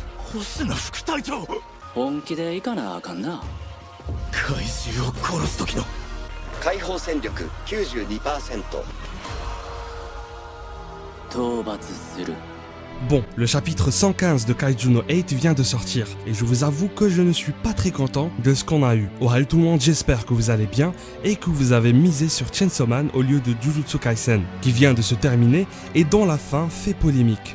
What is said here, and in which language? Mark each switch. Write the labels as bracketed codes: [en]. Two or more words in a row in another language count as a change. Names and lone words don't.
[ja] 星名副隊長。本気で行かなあかんな。怪獣を殺す時の解放戦力 92%。討伐する。 [fr] Bon, le chapitre 115 de Kaiju no 8 vient de sortir, et je vous avoue que je ne suis pas très content de ce qu'on a eu. Aural tout le monde, j'espère que vous allez bien, et que vous avez misé sur Chainsaw Man au lieu de Jujutsu Kaisen, qui vient de se terminer, et dont la fin fait polémique.